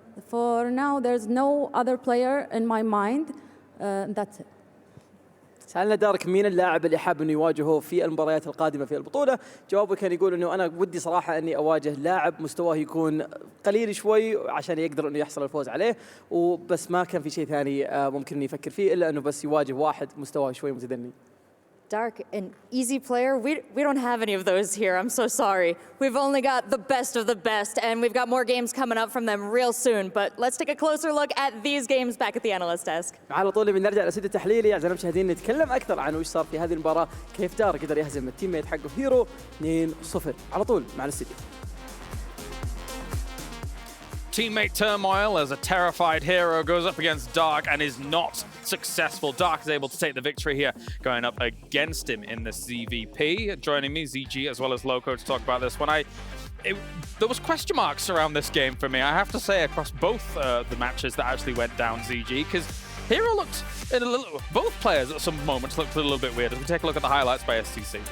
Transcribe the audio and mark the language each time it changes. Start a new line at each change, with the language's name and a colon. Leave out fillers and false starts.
English: For now, there's no other player in my mind. That's it.
Arabic: سألنا دارك مين اللاعب اللي حاب انه يواجهه في المباريات القادمه في البطوله، جوابه كان يقول انه انا ودي صراحه اني اواجه لاعب مستواه يكون قليل شوي عشان يقدر انه يحصل الفوز عليه، وبس ما كان في شيء ثاني ممكن انه يفكر فيه الا انه بس يواجه واحد مستواه شوي متدني.
English: Dark, an easy player? We don't have any of those here. I'm so sorry. We've only got the best of the best, and we've got more games coming up from them real soon. But let's take a closer look at these games back at the analyst desk.
Arabic: على طول بنرجع للاستوديو التحليلي اعزائنا المشاهدين نتكلم اكثر عن وش صار في هذه المباراه، كيف دارك قدر يهزم التيم ميت حقه هيرو 2-0. على طول مع الاستوديو.
English: Teammate turmoil as a terrified herO goes up against Dark and is not successful. Dark is able to take the victory here, going up against him in the CVP. Joining me, ZG as well as Loco to talk about this one. There was question marks around this game for me, I have to say, across both the matches that actually went down, ZG, because herO looked both players at some moments looked a little bit weird. As we take a look at the highlights by STC.